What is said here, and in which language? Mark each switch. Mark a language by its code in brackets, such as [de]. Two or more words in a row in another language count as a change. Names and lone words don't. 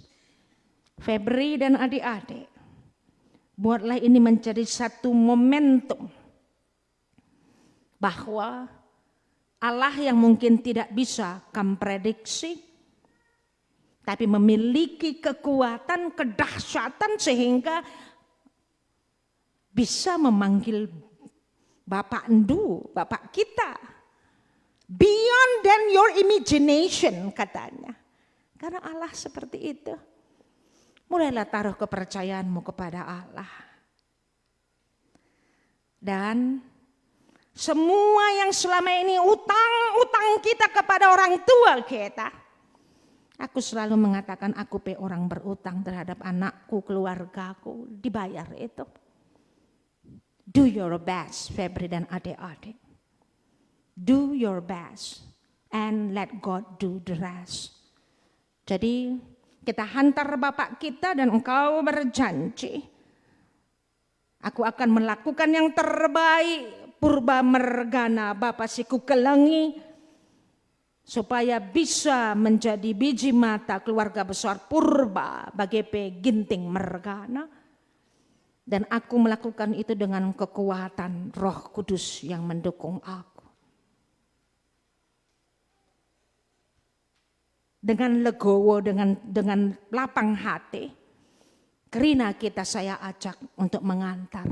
[id] Febri dan adik-adik, buatlah ini menjadi satu momentum bahwa Allah yang mungkin tidak bisa kamu prediksi, tapi memiliki kekuatan, kedahsyatan sehingga bisa memanggil Bapak Endu, Bapak kita. [en] Beyond than your imagination katanya. [id] Karena Allah seperti itu. Mulailah taruh kepercayaanmu kepada Allah. Dan semua yang selama ini utang kita kepada orang tua kita. Aku selalu mengatakan aku orang berutang terhadap anakku, keluargaku. Dibayar itu. [en] Do your best, [id] Febri dan adik-adik. [en] Do your best and let God do the rest. [id] Jadi kita hantar Bapak kita dan engkau berjanji. Aku akan melakukan yang terbaik purba mergana [btx] Bapak siku kelengi. [id] Supaya bisa menjadi biji mata keluarga besar purba bagi Ginting mergana. Dan aku melakukan itu dengan kekuatan Roh Kudus yang mendukung aku. Dengan legowo, dengan lapang hati, Kerina kita saya ajak untuk mengantar.